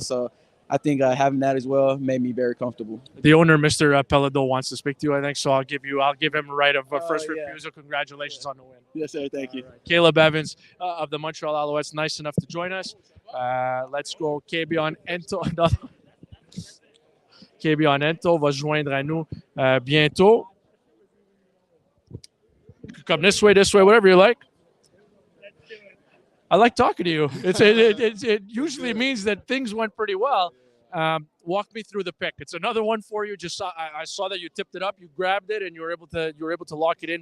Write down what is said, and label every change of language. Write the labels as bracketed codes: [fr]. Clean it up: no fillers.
[en] So I think having that as well made me very comfortable. The owner, Mr. Pelado, wants to speak to you, I think. So I'll give him a right of first refusal. Congratulations on the win. Yes, sir. Thank you. Right. Caleb Evans of the Montreal Alouettes, nice enough to join us. Let's go. Kebion Ento. [fr] Kebion Ento va joindre à nous bientôt. [en] Come this way, whatever you like. I like talking to you. It usually means that things went pretty well. Walk me through the pick. It's another one for you. I saw that you tipped it up, you grabbed it, and you were able to lock it in.